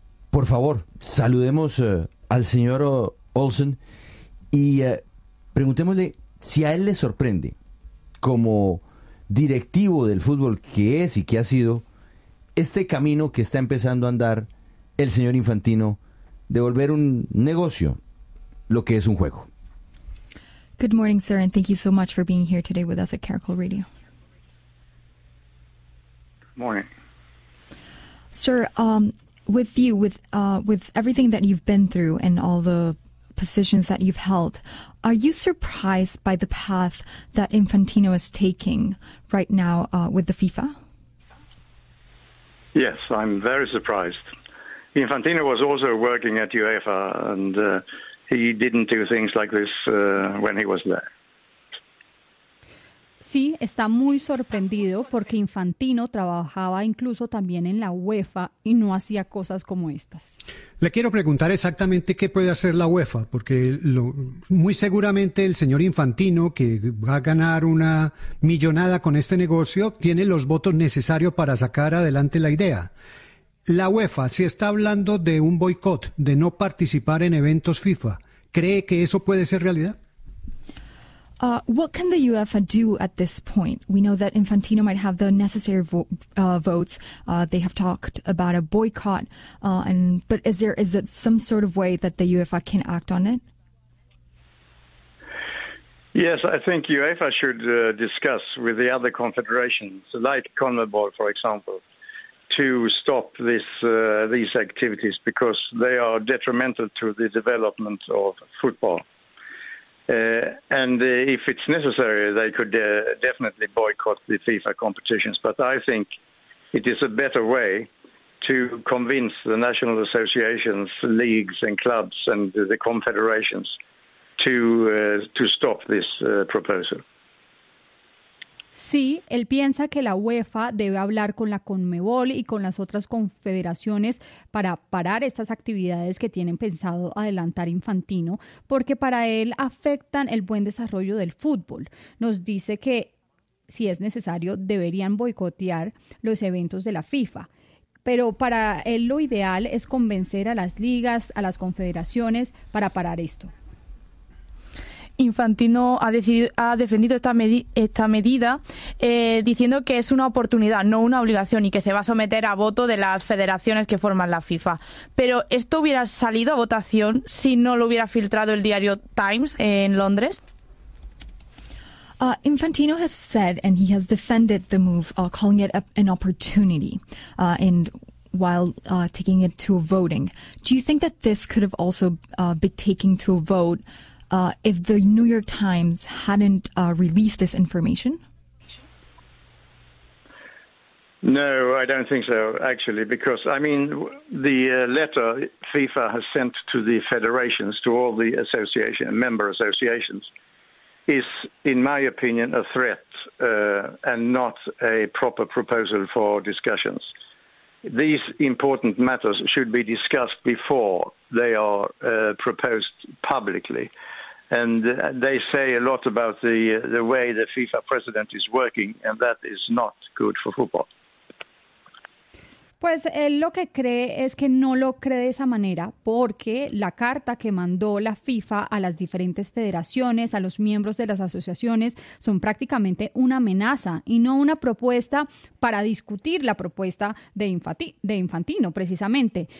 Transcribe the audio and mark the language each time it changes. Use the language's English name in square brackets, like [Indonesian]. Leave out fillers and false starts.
[Spanish] Por favor, saludemos al señor Olsson y preguntémosle si a él le sorprende, como directivo del fútbol que es y que ha sido, este camino que está empezando a andar el señor Infantino, devolver un negocio, lo que es un juego. [English] Good morning, sir, and thank you so much for being here today with us at Caracol Radio. Good morning. Sir, with everything that you've been through and all the positions that you've held, are you surprised by the path that Infantino is taking right now with the FIFA? Yes, I'm very surprised. Infantino was also working at UEFA, and he didn't do things like this when he was there. [Spanish] Sí, está muy sorprendido porque Infantino trabajaba incluso también en la UEFA y no hacía cosas como estas. Le quiero preguntar exactamente qué puede hacer la UEFA, porque muy seguramente el señor Infantino, que va a ganar una millonada con este negocio, tiene los votos necesarios para sacar adelante la idea. La UEFA, si está hablando de un boicot, de no participar en eventos FIFA, ¿cree que eso puede ser realidad? [English] What can the UEFA do at this point? We know that Infantino might have the necessary votes. They have talked about a boycott, but is it some sort of way that the UEFA can act on it? Yes, I think UEFA should discuss with the other confederations, like CONMEBOL, for example, to stop these activities because they are detrimental to the development of football. If it's necessary, they could definitely boycott the FIFA competitions. But I think it is a better way to convince the national associations, leagues and clubs and the confederations to stop this proposal. [Spanish] Sí, él piensa que la UEFA debe hablar con la CONMEBOL y con las otras confederaciones para parar estas actividades que tienen pensado adelantar Infantino, porque para él afectan el buen desarrollo del fútbol. Nos dice que, si es necesario, deberían boicotear los eventos de la FIFA. Pero para él lo ideal es convencer a las ligas, a las confederaciones, para parar esto. Infantino ha defendido esta medida diciendo que es una oportunidad, no una obligación, y que se va a someter a voto de las federaciones que forman la FIFA. Pero ¿esto hubiera salido a votación si no lo hubiera filtrado el diario Times en Londres? [English] Infantino has said, and he has defended the move, calling it an opportunity, and while taking it to a voting. Do you think that this could have also been taken to a vote if the New York Times hadn't released this information? No, I don't think so, actually, because, I mean, the letter FIFA has sent to the federations, to all the association member associations, is, in my opinion, a threat and not a proper proposal for discussions. These important matters should be discussed before they are proposed publicly. And they say a lot about the way the FIFA president is working, and that is not good for football. [Spanish] Pues él lo que cree es que no lo cree de esa manera, porque la carta que mandó la FIFA a las diferentes federaciones, a los miembros de las asociaciones, son prácticamente una amenaza y no una propuesta para discutir la propuesta de Infantino, precisamente.